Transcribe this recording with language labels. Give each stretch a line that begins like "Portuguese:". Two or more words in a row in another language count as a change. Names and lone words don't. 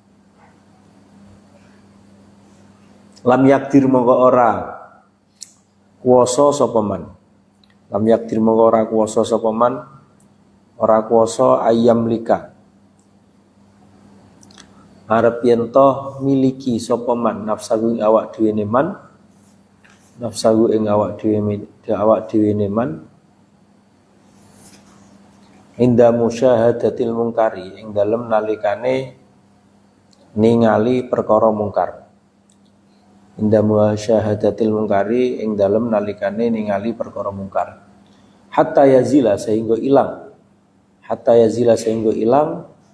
Arabic: لم يقدر
Javanese: mongko ora kuwasa sapa man,
Arabic: لم يقدر
Javanese: mongko ora kuwasa sapa man, ora kuwasa ayam lika arep yen to miliki sapa man nafsahu ing awak dhewe ne man, nafsahu ing awak dhewe ne man
Arabic: عند مشاهدة المنكر
Javanese: ing dalem nalikane ningali perkara mungkar.
Arabic: عند مشاهدة المنكر
Javanese: ing dalem nalikane ningali perkara mungkar.
Arabic: حتى يزيل
Javanese: sehingga ilang.
Arabic: حتى يزيل
Javanese: sehingga ilang.